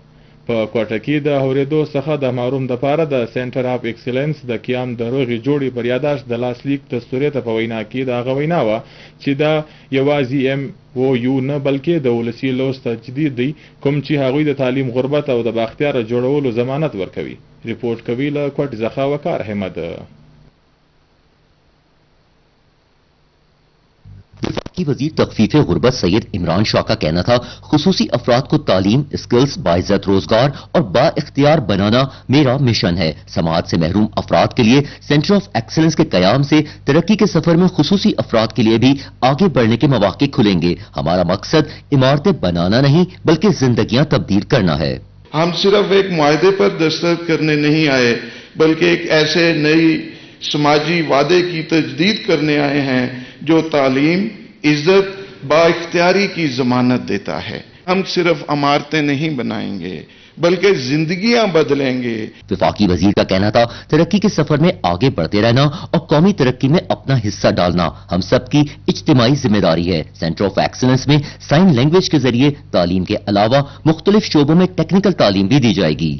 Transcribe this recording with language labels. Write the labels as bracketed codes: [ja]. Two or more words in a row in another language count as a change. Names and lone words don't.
[ps] په کوټه کې د اورېدو څخه د محروم دپاره د [en] centre of excellence [ps] د قیام د روغې جوړې پر یاداشت د لاسلیک دستورې ته په وینا کې د هغه وینا وه چې دا یوازې MOU نه بلکې د ولسي لوست تجدید دی کوم چې هغوی د تعلیم غربت او د بااختیاره جوړولو ضمانت ورکوي. ریپورټ کوي له کوټ څخه وقار احمد. [ur] وفاقی وزیر تخفیف غربت سید عمران شاہ کا کہنا تھا، خصوصی افراد کو تعلیم، سکلز، باعزت روزگار اور بااختیار بنانا میرا مشن ہے. سماج سے محروم افراد کے لیے [en] centre of excellence [ur] کے قیام سے ترقی کے سفر میں خصوصی افراد کے لیے بھی آگے بڑھنے کے مواقع کھلیں گے. ہمارا مقصد عمارتیں بنانا نہیں بلکہ زندگیاں تبدیل کرنا ہے. ہم صرف ایک معاہدے پر دستخط کرنے نہیں آئے بلکہ ایک ایسے نئے سماجی وعدے کی تجدید کرنے آئے ہیں جو تعلیم، عزت، بااختیاری کی ضمانت دیتا ہے. ہم صرف عمارتیں نہیں بنائیں گے بلکہ زندگیاں بدلیں گے۔ وفاقی وزیر کا کہنا تھا ترقی کے سفر میں آگے بڑھتے رہنا اور قومی ترقی میں اپنا حصہ ڈالنا ہم سب کی اجتماعی ذمہ داری ہے۔ [en] centre of excellence [ur] میں [en] sign language [ur] کے ذریعے تعلیم کے علاوہ مختلف شعبوں میں ٹیکنیکل تعلیم بھی دی جائے گی۔